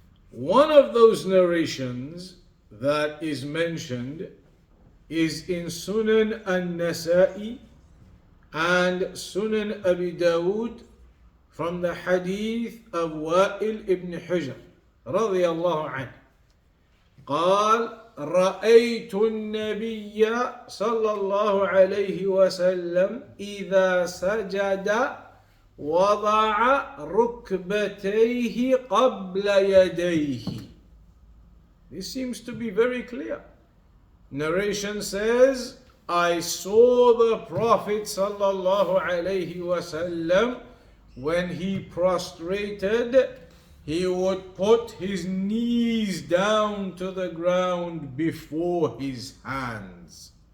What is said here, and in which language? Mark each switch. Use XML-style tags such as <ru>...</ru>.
<en>One of those narrations that is mentioned is in Sunan al-Nasa'i and Sunan Abi Dawud from the hadith of Wa'il ibn Hujr radiyallahu anhu.</en> <ar>قال رأيت النبي صلى الله عليه وسلم إذا سجد وضع ركبتيه قبل يديه.</ar> <en>This seems to be very clear. Narration says, I saw the Prophet</en> <ar>صلى الله عليه وسلم</ar> <en>when he prostrated, he would put his knees down to the ground before his hands.</en>